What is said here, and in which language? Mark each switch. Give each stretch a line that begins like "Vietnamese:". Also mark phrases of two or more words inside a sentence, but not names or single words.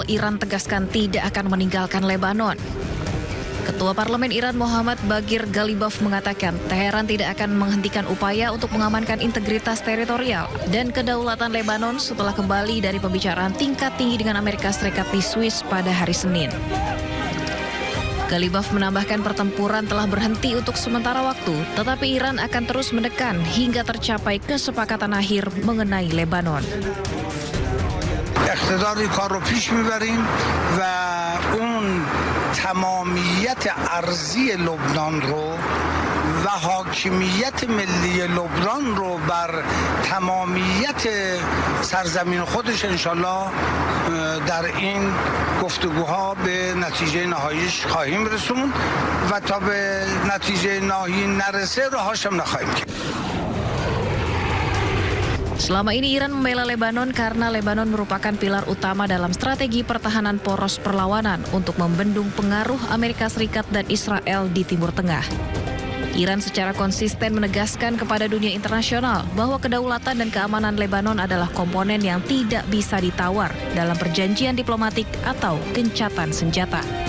Indonesian: Iran tegaskan tidak akan meninggalkan Lebanon. Ketua Parlemen Iran Muhammad Baghir Ghalibaf mengatakan Teheran tidak akan menghentikan upaya untuk mengamankan integritas teritorial dan kedaulatan Lebanon setelah kembali dari pembicaraan tingkat tinggi dengan Amerika Serikat di Swiss pada hari Senin. Ghalibaf menambahkan pertempuran telah berhenti untuk sementara waktu, tetapi Iran akan terus menekan hingga tercapai kesepakatan akhir mengenai Lebanon.
Persian: اقتدار کار رو پیش میبریم و اون تمامیت ارضی لبنان رو و حاکمیت ملی لبنان رو بر تمامیت سرزمین خودش انشالله در این گفتگوها به نتیجه نهاییش خواهیم رسوند و تا به نتیجه نهایی نرسه رهاش هم نخواهیم کرد.
Indonesian: Selama ini Iran membela Lebanon karena Lebanon merupakan pilar utama dalam strategi pertahanan poros perlawanan untuk membendung pengaruh Amerika Serikat dan Israel di Timur Tengah. Iran secara konsisten menegaskan kepada dunia internasional bahwa kedaulatan dan keamanan Lebanon adalah komponen yang tidak bisa ditawar dalam perjanjian diplomatik atau gencatan senjata.